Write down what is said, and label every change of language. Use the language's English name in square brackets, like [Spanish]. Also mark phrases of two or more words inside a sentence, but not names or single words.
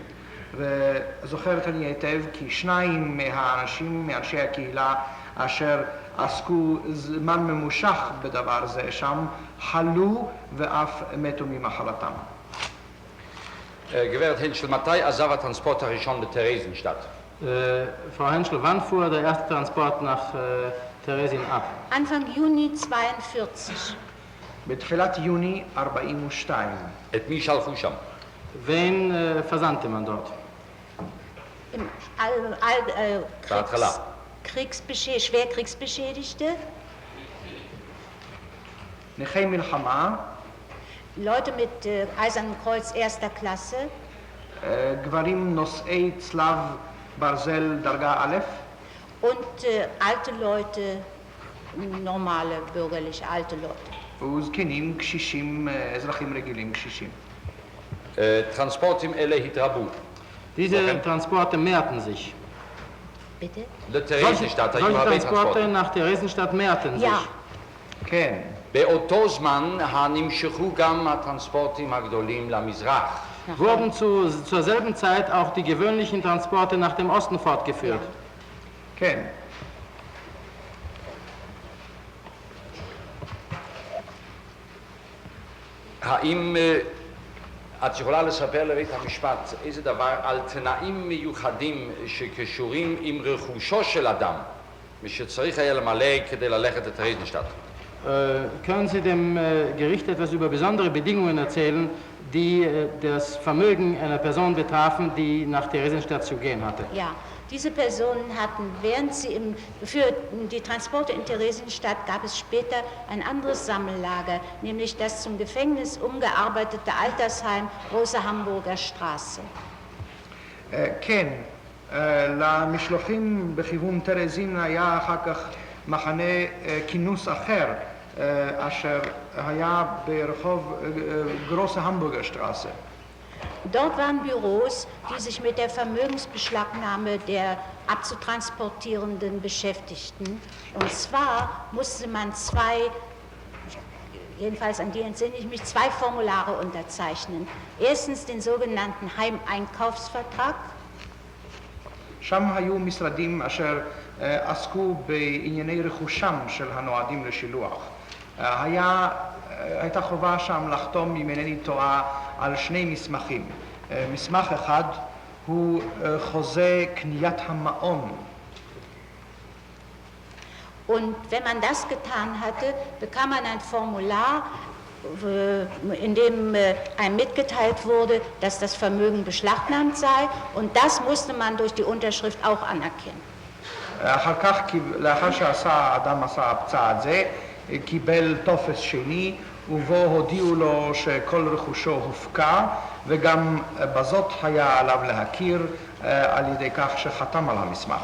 [Hebrew] וזוכרת אני היטב כי 2 מהאנשים, מאנשי הקהילה, אשר עסקו זמן ממושך בדבר זה שם, חלו ואף מתו ממחלתם. גברת הנשל, מתי עזב הטרנספורט הראשון בתרזינשטט? [German] Frau Henschel, wann fuhr der erste Transport nach Theresien ab? Anfang Juni 42. [Hebrew] בתחילת יוני 42. את מי שלחו שם? [German] Wen versandte man dort? [Hebrew] בהתחלה. [German] Schwerkriegsbeschädigte, [Hebrew] נכי מלחמה, [German] Leute mit Eisernem Kreuz 1. Klasse, [Hebrew] גברים נושאי צלב ברזל דרגה א', [German] und alte Leute, normale bürgerliche alte Leute. [Hebrew] וזקנים, קשישים, אזרחים רגילים, קשישים. טרנספורטים אלה התרבו. [German] Diese Transporte mehrten sich. Bitte? [Hebrew] לתרזינשטט היו [German] Solche [Hebrew] הרבה [German] Transporte [Hebrew] טרנספורטים. [German] nach Theresienstadt mehrten sich. Ja, [Hebrew] כן. באותו זמן נמשכו גם הטרנספורטים הגדולים למזרח. [German] Wurden zur selben Zeit auch die gewöhnlichen Transporte nach dem Osten fortgeführt. [Hebrew] כן. האם את יכולה לספר לבית המשפט איזה דבר על תנאים מיוחדים שקשורים עם רכושו של אדם ושצריך היה למלא כדי ללכת לטרזינשטט? [German] Können Sie dem Gericht etwas über besondere Bedingungen erzählen, die das Vermögen einer Person betrafen, die nach Theresienstadt zu gehen hatte? ja. Diese Personen hatten, während sie für die Transporte in Theresienstadt gab es später ein anderes Sammellager, nämlich das zum Gefängnis umgearbeitete Altersheim Große Hamburger Straße. [Hebrew] כן, למשלוחים בכיוון טרזין היה אחר כך מחנה כינוס אחר, אשר היה ברחוב גרוסה המבורגר שטראסה. [German] Dort waren Büros, die sich mit der Vermögensbeschlagnahme der abzutransportierenden beschäftigten. Und zwar musste man jedenfalls an die entsinne ich mich, 2 Formulare unterzeichnen. Erstens den sogenannten Heimeinkaufsvertrag. [Hebrew] שם היו משרדים אשר עסקו בענייני רכושם של הנועדים לשילוח. הייתה חובה שם לחתום, אם אינני טועה, על 2 מסמכים. מסמך אחד הוא חוזה קניית המעון. [German] Und wenn man das getan hatte, bekam man ein Formular, in dem einem mitgeteilt wurde, dass das Vermögen beschlagnahmt sei, und das musste man durch die Unterschrift auch anerkennen. [Hebrew] אחר כך, לאחר שהאדם עשה צעד זה, קיבל טופס שני, ובו הודיעו לו שכל רכושו הופקע, וגם בזאת היה עליו להכיר על ידי כך שחתם על המסמך.